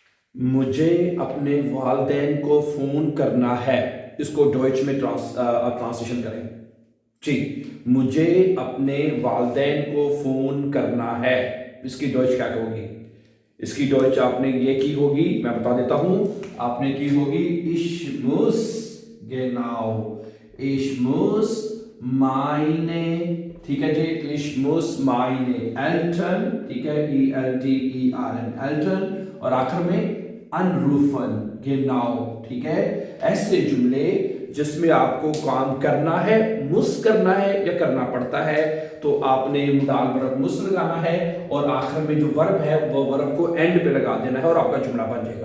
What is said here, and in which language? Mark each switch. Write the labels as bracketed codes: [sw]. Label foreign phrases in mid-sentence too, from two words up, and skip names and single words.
[ur] مجھے اپنے والدین کو فون کرنا ہے. اس کو ڈوئچ میں ٹرانسلیشن کریں۔ جی، مجھے اپنے والدین کو فون کرنا ہے. اس کی ڈوئچ کیا ہوگی? اس کی ڈوئچ آپ نے یہ کی ہوگی، میں بتا دیتا ہوں. آپ نے کی ہوگی [de] Ich muss genau, ich muss meine, [ur] ٹھیک ہے جی, [de] Ich muss meine Eltern, [ur] ٹھیک ہے, [de] ELTERN, Eltern, [ur] اور آخر میں انروفن genau، ٹھیک ہے. ایسے جملے جس میں آپ کو کام کرنا ہے، مس کرنا ہے یا کرنا پڑتا ہے، تو آپ نے [en] modal verb [ur] مس لگانا ہے اور آخر میں جو ورب ہے وہ ورب کو اینڈ پے لگا دینا ہے اور آپ کا جملہ بن جائے گا.